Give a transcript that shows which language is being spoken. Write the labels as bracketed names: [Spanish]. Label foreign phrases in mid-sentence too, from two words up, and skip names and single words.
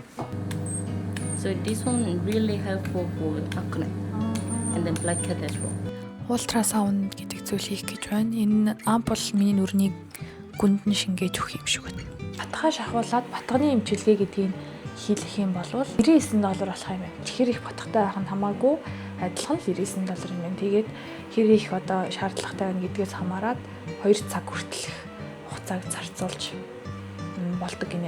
[English] So this one really helpful for acne and then blackhead as well. [Mongolian] Ультрасаунд гэдэг зүйл хийх гэж байна. Энэ ампул миний нүрийг гүнд нь шингээж өгөх юм шиг байна. Батгаа шахуулаад батганы эмчилгээ гэдгийг хийх юм бол $99 болох юм байна. Чихэр их батгатай байх нь хамаагүй адилхан $99 юм байна. Тэгээд хэр их одоо шаардлагатай байна гэдгээс хамаарат 2 цаг хүртэлх хугацааг зарцуулж болдог гинэ.